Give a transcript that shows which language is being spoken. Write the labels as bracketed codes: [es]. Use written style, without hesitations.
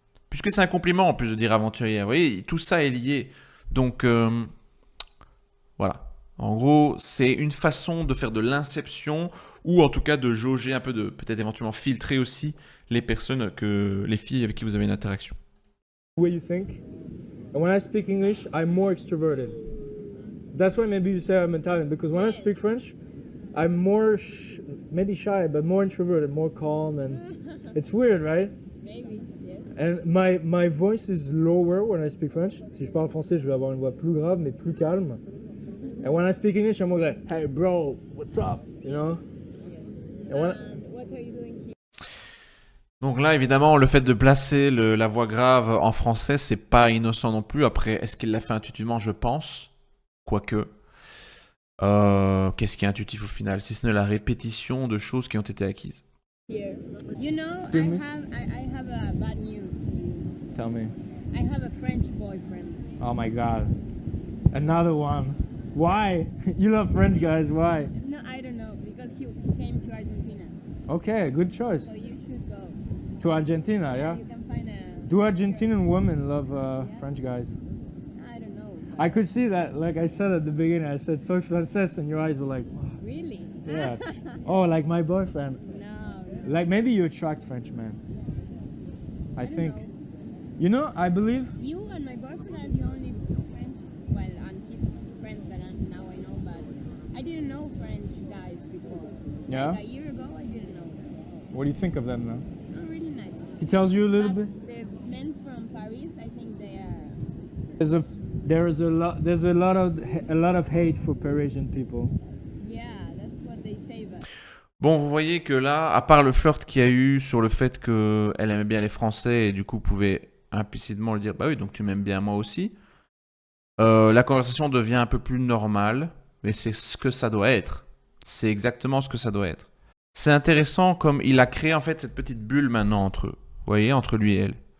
[fr] Puisque c'est un compliment en plus de dire aventurière, vous voyez tout ça est lié. Donc, voilà. En gros, c'est une façon de faire de l'inception ou en tout cas de jauger un peu, de peut-être éventuellement filtrer aussi les personnes, les filles avec qui vous avez une interaction. [en] The way you think. And when I speak English, I'm more extroverted. That's why maybe you say I'm Italian, because when I speak French, I'm more, maybe shy, but more introverted, more calm, and it's weird, right? Maybe, yes. And my voice is lower when I speak French. [fr] Si je parle français, je vais avoir une voix plus grave, mais plus calme. [en] And when I speak English, I'm more like, hey bro, what's up? You know? And when What are you doing here? [fr] Donc là, évidemment, le fait de placer la voix grave en français, c'est pas innocent non plus. Après, est-ce qu'il l'a fait intuitivement? Je pense. Quoique. Qu'est-ce qui est intuitif au final? Si ce n'est la répétition de choses qui ont été acquises. [en] Here. You know, Demis? I have a bad news. Tell me. I have a French boyfriend. Oh my god. Another one. Why? You love French guys, why? No, I don't know, because he came to Argentina. Okay, good choice. So you should go. To Argentina, yeah? You can find a... Do Argentinian women love French guys? I don't know. I could see that, like I said at the beginning, I said [es] soy francés, [en] and your eyes were like, wow. Really? Yeah. Oh, like my boyfriend. No. Like maybe you attract French men. I don't think. know. You know, I believe. You and my boyfriend are the only French, well, and his friends that now I know, but I didn't know French guys before. Yeah? Like a year ago, I didn't know them. What do you think of them now? Oh, really nice. He tells you a little But bit. the men from Paris, I think they are, There's a lot of hate for Parisian people. yeah, that's what they say, but [fr] Bon, vous voyez que là, à part le flirt qu'il y a eu sur le fait qu'elle aimait bien les Français et du coup pouvait implicitement lui dire bah oui, donc tu m'aimes bien moi aussi, la conversation devient un peu plus normale, mais c'est ce que ça doit être. C'est exactement ce que ça doit être. C'est intéressant comme il a créé en fait cette petite bulle maintenant entre eux, vous voyez, entre lui et elle.